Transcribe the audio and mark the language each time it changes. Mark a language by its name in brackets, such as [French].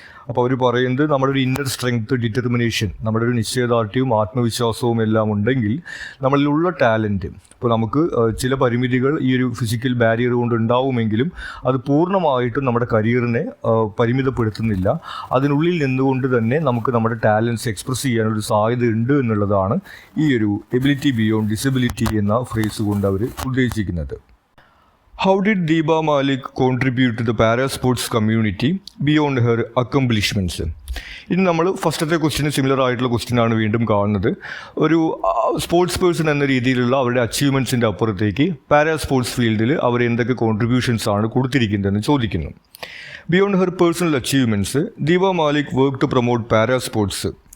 [Malayalam] അപ്പോൾ അവർ പറയുന്നത് നമ്മുടെ ഒരു ഇന്നർ സ്ട്രെങ്ത്, ഡിറ്റർമിനേഷൻ, നമ്മുടെ ഒരു നിശ്ചയദാർഢ്യവും ആത്മവിശ്വാസവും എല്ലാം ഉണ്ടെങ്കിൽ നമ്മളിലുള്ള ടാലൻറ്റ്, ഇപ്പോൾ നമുക്ക് ചില പരിമിതികൾ ഈ ഒരു ഫിസിക്കൽ ബാരിയർ കൊണ്ട് ഉണ്ടാവുമെങ്കിലും അത് പൂർണ്ണമായിട്ടും നമ്മുടെ കരിയറിനെ പരിമിതപ്പെടുത്തുന്നില്ല. അതിനുള്ളിൽ നിന്നുകൊണ്ട് തന്നെ നമുക്ക് നമ്മുടെ ടാലൻറ്റ്സ് എക്സ്പ്രസ് ചെയ്യാനൊരു സാധ്യത ഉണ്ട് എന്നുള്ളതാണ് ഈ ഒരു [English] ability beyond disability [Malayalam] എന്ന ഫ്രേസ് കൊണ്ട് അവർ ഉദ്ദേശിക്കുന്നത്. [English] How did Deepa Malik contribute to the para-sports community beyond her accomplishments? [Malayalam] ഇനി നമ്മൾ ഫസ്റ്റത്തെ ക്വസ്റ്റിന് സിമിലർ ആയിട്ടുള്ള ക്വസ്റ്റ്യനാണ് വീണ്ടും കാണുന്നത്. ഒരു സ്പോർട്സ് പേഴ്സൺ എന്ന രീതിയിലുള്ള അവരുടെ അച്ചീവ്മെൻറ്റ്സിൻ്റെ അപ്പുറത്തേക്ക് പാരാ സ്പോർട്സ് ഫീൽഡിൽ അവർ എന്തൊക്കെ കോൺട്രിബ്യൂഷൻസ് ആണ് കൊടുത്തിരിക്കുന്നതെന്ന് ചോദിക്കുന്നു. [English] Beyond her personal achievements Deepa Malik work to promote para sports.